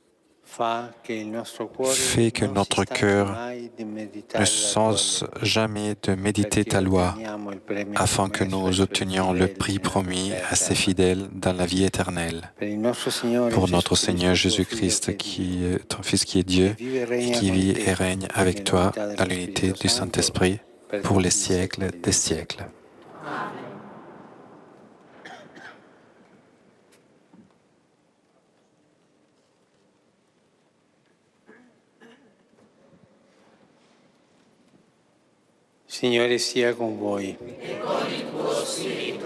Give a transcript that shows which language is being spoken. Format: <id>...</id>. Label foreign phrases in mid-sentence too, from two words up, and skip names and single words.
<fr>Fais que notre cœur ne cesse jamais de méditer ta loi, afin que nous obtenions le prix promis à ses fidèles dans la vie éternelle. Pour notre Seigneur Jésus-Christ, qui est ton Fils qui est Dieu, et qui vit et règne avec toi dans l'unité du Saint-Esprit, pour les siècles des siècles.</fr> <it>Signore sia con voi. E con il tuo spirito.</it>